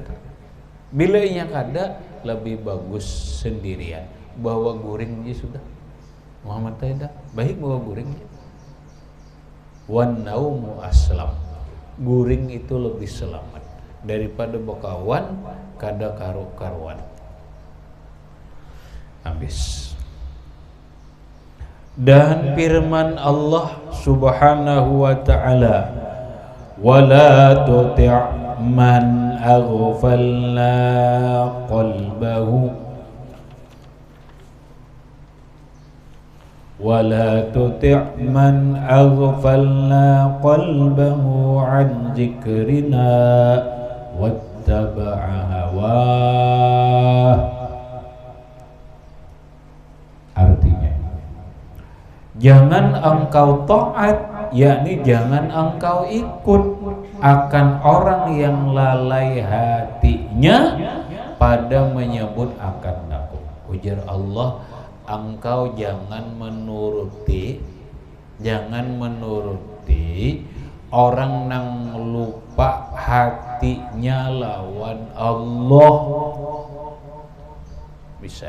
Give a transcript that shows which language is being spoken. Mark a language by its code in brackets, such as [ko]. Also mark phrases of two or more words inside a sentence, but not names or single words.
[bjn] Bila inya kada, lebih bagus sendirian, bawa guringnya sudah. Muhammad Taida baik bawa guringnya. [ar] والنوم أسلم, [bjn] guring itu lebih selamat daripada bakawan kada karu-karuan. Habis. Dan firman [ar] الله سبحانه وتعالى ولا تطع من أغفلنا قلبه ولا تطع من أغفلنا قلبه عن ذكرنا واتبع هواه. [bjn] Artinya, jangan engkau taat, yakni jangan engkau ikut akan orang yang lalai hatinya pada menyebut akan aku. Ujar Allah, engkau jangan menuruti orang nang lupa hatinya lawan Allah. Bisa.